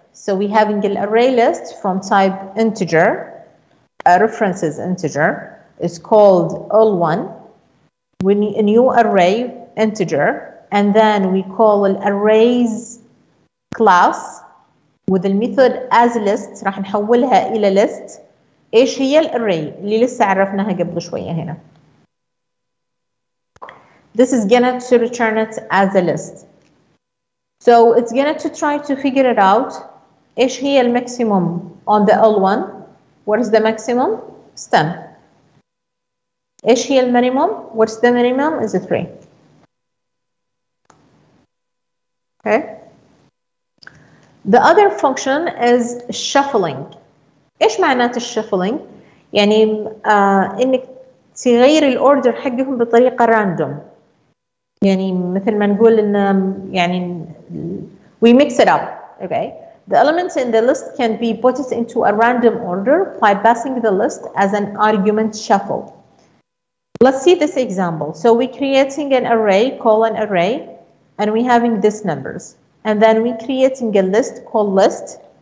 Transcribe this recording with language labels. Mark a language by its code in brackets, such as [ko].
[en] So we're having an array list from type integer. References integer is called all1. We need a new array integer, and then we call an arrays class with the method as list. [ar] راح نحولها إلى list. إيش هي الarray اللي لسه عرفناها قبل شوية هنا. [en] This is gonna to return it as a list. So it's gonna to try to figure it out. [ar] إيش هي [en] maximum on the all1? What is the maximum? It's 10. [ar] إيش هي minimum? [en] What's the minimum? Is 3. Okay. The other function is shuffling. [ar] إيش معنات shuffling؟ يعني إنك تغير الأوردر حقهم بطريقة راندوم. يعني مثل ما نقول إن يعني [en] we mix it up. Okay. The elements in the list can be put into a random order by passing the list as an argument shuffle. Let's see this example. So we're creating an array, call an array, and we're having these numbers. And then we're creating a list called list.